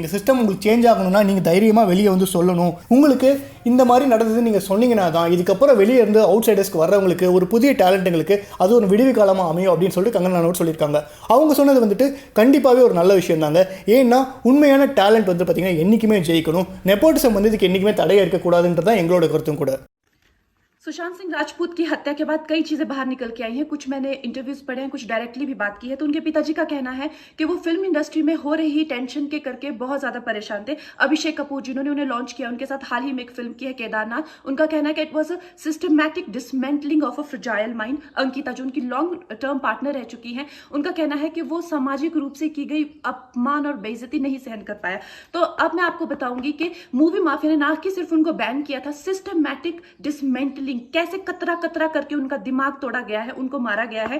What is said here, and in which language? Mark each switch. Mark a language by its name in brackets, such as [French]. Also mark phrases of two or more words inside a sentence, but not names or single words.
[Tamil] இந்த சிஸ்டம் உங்களுக்கு சேஞ்ச் ஆகணும்னா நீங்கள் தைரியமாக வெளியே வந்து சொல்லணும். உங்களுக்கு இந்த மாதிரி நடந்தது நீங்கள் சொன்னீங்கன்னா தான் இதுக்கப்புறம் வெளியே இருந்து அவுட் சைடர்ஸ்க்கு வர்றவங்களுக்கு ஒரு புதிய டேலண்ட்டுங்களுக்கு அது ஒரு விடுவி காலமாக அமையும் அப்படின்னு சொல்லிட்டு கங்கனா ரனாவத் சொல்லியிருக்காங்க. அவங்க சொன்னது வந்துட்டு கண்டிப்பாகவே ஒரு நல்ல விஷயம் தாங்க. ஏன்னா உண்மையான டேலண்ட் வந்து பார்த்திங்கன்னா என்றைக்குமே ஜெயிக்கணும். நெப்போட்டிசம் வந்து இதுக்கு என்றைக்குமே தடையாக இருக்கக்கூடாதுன்றது தான் எங்களோட கருத்தும் கூட. [Hindi] सुशांत सिंह राजपूत की हत्या के बाद कई चीजें बाहर निकल के आई हैं। कुछ मैंने इंटरव्यूज पढ़े हैं, कुछ डायरेक्टली भी बात की है। तो उनके पिताजी का कहना है कि वो [English] film industry [Hindi] में हो रही टेंशन के करके बहुत ज्यादा परेशान थे। अभिषेक कपूर जिन्होंने उन्हें लॉन्च किया, उनके साथ हाल ही में एक फिल्म की है केदारनाथ, उनका कहना है कि [English] it was a systematic dismantling of a fragile mind. [Hindi] अंकिता जो उनकी [English] long term partner [Hindi] रह चुकी हैं, उनका कहना है कि वो सामाजिक रूप से की गई अपमान और बेइज्जती नहीं सहन कर पाया। तो अब मैं आपको बताऊंगी कि [English] movie mafia [Hindi] ने ना कि सिर्फ उनको बैन किया था, [English] systematic dismantling, [Hindi] कैसे कतरा कतरा करके उनका दिमाग तोड़ा गया है, उनको मारा गया है।